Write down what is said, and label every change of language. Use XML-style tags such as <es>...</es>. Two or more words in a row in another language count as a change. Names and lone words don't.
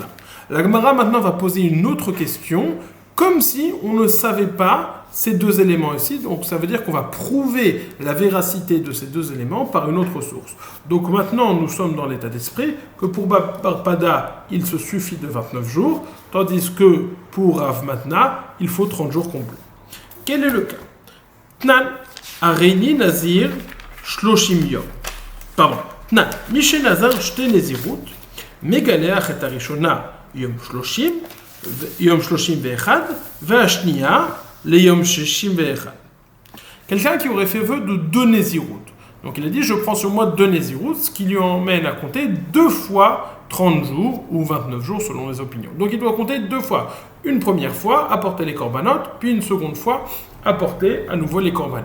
<fr>La Gemara maintenant va poser une autre question comme si on ne savait pas ces deux éléments ici. Donc ça veut dire qu'on va prouver la véracité de ces deux éléments par une autre source. Donc maintenant, nous sommes dans l'état d'esprit que pour Bar Pada, il se suffit de 29 jours, tandis que pour Rav Matna, il faut 30 jours complets. Quel est le cas?</fr> <he>תנן, הריני נזיר, שלושים יום.</he> <fr>Pardon.</fr> <he>תנן, מי שנזר, שתי נזירות, מגלח את הראשונה, יום שלושים ואחד, ואת השנייה, ליום שישים ואחד.</he> <fr>Quelqu'un qui aurait fait vœu de 2 Nezirut. Donc il a dit, je prends sur moi 2 Nezirut, ce qui lui emmène à compter 2 fois 30 jours ou 29 jours selon les opinions. Donc il doit compter 2 fois. Une première fois, apporter les corbanotes, puis une seconde fois, apporter à nouveau les corbanotes.</fr>